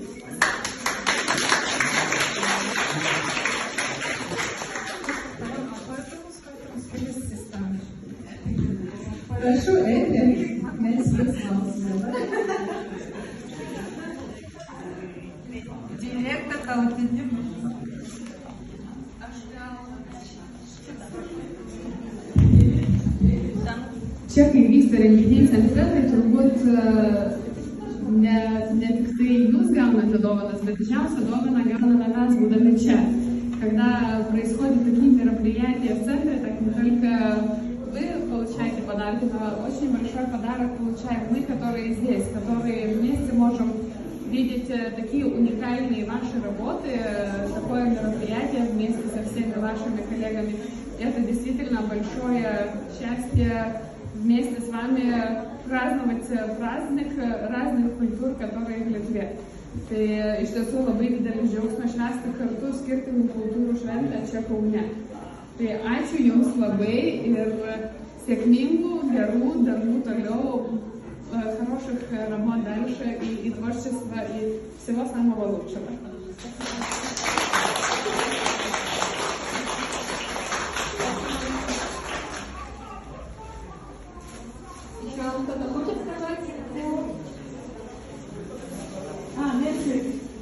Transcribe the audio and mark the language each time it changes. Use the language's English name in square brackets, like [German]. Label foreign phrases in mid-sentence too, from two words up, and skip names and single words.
[Russian] Прошу, Эфи, Директор аутизм. [Lithuanian] Čia, kai vyksta renginiai centre, tai turbūt ne tiktai jūs gaunate dovanas, bet didžiausią dovaną gauname mes, būdami čia. [Russian] Когда происходят такие мероприятия в центре, так не только вы получаете подарки, но очень большой подарок получаем мы, которые здесь, которые вместе можем видеть такие уникальные ваши работы, такое мероприятие вместе со всеми вашими коллегами. Это действительно большое счастье вместе с вами праздновать праздник разных культур, которые в Литве. [Lithuanian] Tai iš tiesų labai didelis džiaugsmas švęsti kartu skirtingų kultūrų šventę čia Kaune. Tai ačiū Jums labai ir сėkmingų, gerų darbų toliau, [Russian] хороших работ дальше и творчества, и всего самого лучшего. Еще кто-то хочет сказать? Merci.